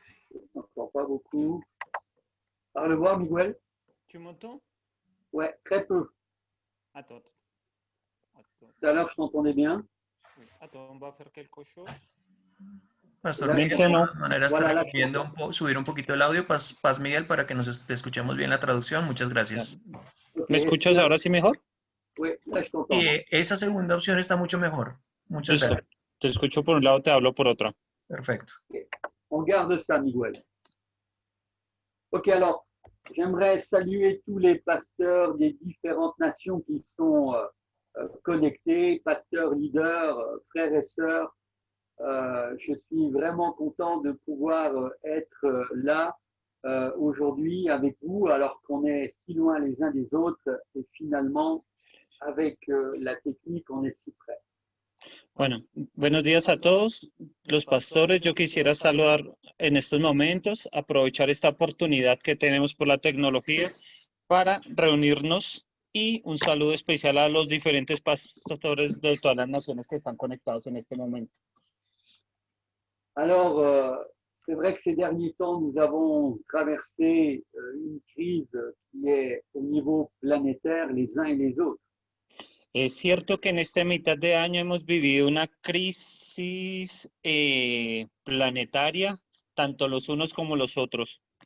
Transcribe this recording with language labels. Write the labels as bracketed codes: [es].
[fr] Je t'entends pas beaucoup. Parle-moi, Miguel. Tu m'entends? Ouais, très peu. Attends. Tout à l'heure, je t'entendais bien. Oui. Attends, on va faire quelque chose. [es] Pastor Hola, Miguel, de todas maneras te [fr] Voilà, [es] recomiendo subir un poquito el audio. Paz Miguel, para que te escuchemos bien la traducción. Muchas gracias. Ok, ¿Me escuchas ahora sí mejor? [fr] Oui, là, je t'entends. [es] Y esa segunda opción está mucho mejor. Muchas Listo. gracias. Te escucho por un lado, te hablo por otro. Perfecto. [fr] On garde ça, Miguel. Ok, alors, j'aimerais saluer tous les pasteurs des différentes nations qui sont connectés, pasteurs, leaders, frères et sœurs. Je suis vraiment content de pouvoir être là aujourd'hui avec vous, alors qu'on est si loin les uns des autres et finalement, avec la technique, on est si près. [es] Bueno, buenos días a todos los pastores. Yo quisiera saludar en estos momentos, aprovechar esta oportunidad que tenemos por la tecnología para reunirnos y un saludo especial a los diferentes pastores de todas las naciones que están conectados en este momento. [fr] Alors, c'est vrai que ces derniers temps, nous avons traversé une crise qui est au niveau planétaire les uns et les autres. [es] Es cierto que en esta mitad de año hemos vivido una crisis planetaria, tanto los unos como los otros.